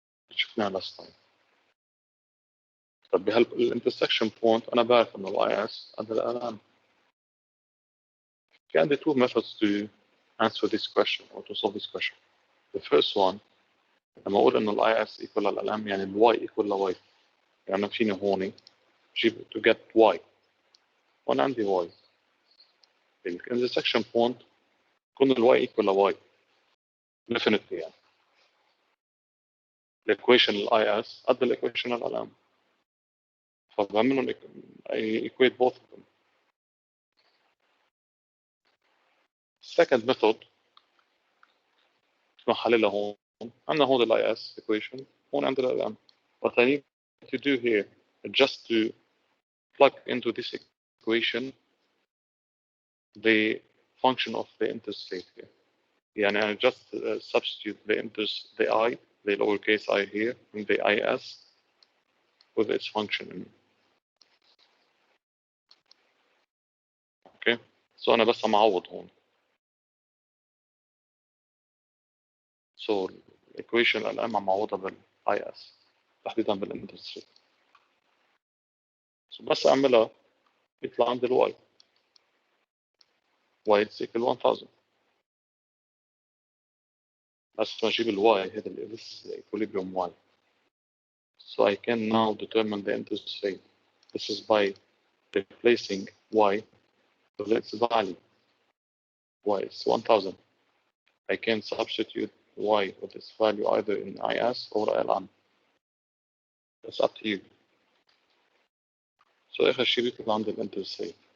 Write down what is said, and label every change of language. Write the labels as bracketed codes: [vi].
[ar] شفناها [en] last time. [ar] طب بهالintersection point أنا بعرف إنه IS and LM. في عندي [en] two methods to answer this question or to solve this question. The first one [ar] لما أقول إنه [en] IS equal LM يعني Y equal Y. [ar] يعني فيني هوني جيب [en] to get Y. [ar] وأنا عندي Y. [en] The intersection point يكون Y equal Y. Definitely [ar] يعني. الإيكويشن IS قد الإيكويشن LM. فبعملهم [en] I equate both of them. Second method [ar] نحللها هون. عندنا هون ال IS equation, هون عندنا ال LM. [en] What I need to do here is just to plug into this equation the function of the interstate here. [ar] يعني [en] I just substitute the I, the lowercase I here, in the IS with its function. Okay, so [ar] أنا بس عم أعوض هون. So equation LM عم أعوضها بال IS تحديدا بالinterstate. So بس أعملها يطلع عندي ال Y. [en] Y is equal 1000. [ar] بس أجيب ال Y هذا [en] this is the equilibrium Y. So I can now determine the interstate. This is by replacing Y with its value. Y is 1000. I can substitute Y with its value either in IS or LM. It's up to you. [ar] So آخر شيء بيطلع عندي الانترسيت.